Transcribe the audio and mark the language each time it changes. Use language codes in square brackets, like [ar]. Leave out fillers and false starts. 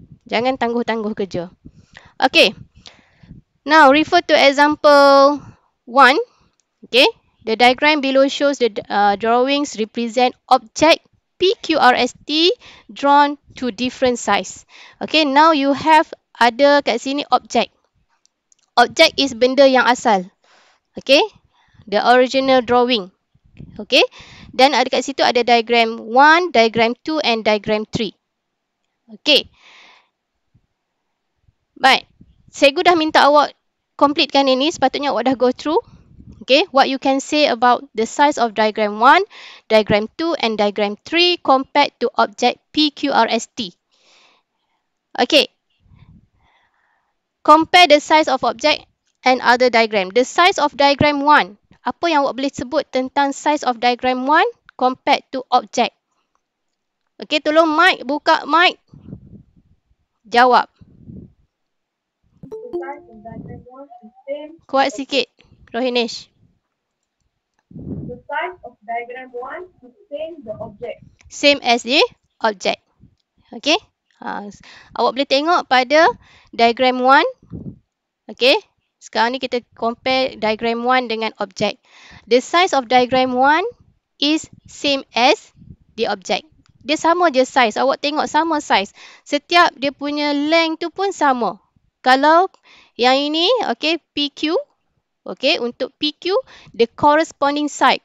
[ms] Jangan tangguh-tangguh kerja. [en] Okay. Now, refer to example 1. Okay. The diagram below shows the drawings represent object PQRST drawn to different size. Okay, now you have [ms] ada kat sini [en] object. Object is [ms] benda yang asal. [en] Okay, the original drawing. Okay, [ms] dan ada kat situ ada [en] diagram 1, diagram 2 and diagram 3. Okay. [ms] Baik, cikgu dah minta awak completekan ini, sepatutnya awak dah go through. [en] Okay, what you can say about the size of diagram 1, diagram 2 and diagram 3 compared to object PQRST. Okay. Compare the size of object and other diagram. The size of diagram 1. [ms] Apa yang awak boleh sebut tentang [en] size of diagram 1 compared to object? [ms] Okay, tolong mic, buka mic. Jawab. Kuat sikit, Rohinish. [en] The size of diagram 1 is same the object. Same as the object. Okay. [ms] Awak boleh tengok pada diagram 1. Okay. Sekarang ni kita compare diagram 1 dengan object. [en] The size of diagram 1 is same as the object. [ms] Dia sama je size. Awak tengok sama size. Setiap dia punya length tu pun sama. Kalau yang ini, [en] okay, PQ. Okay, untuk PQ, the corresponding side.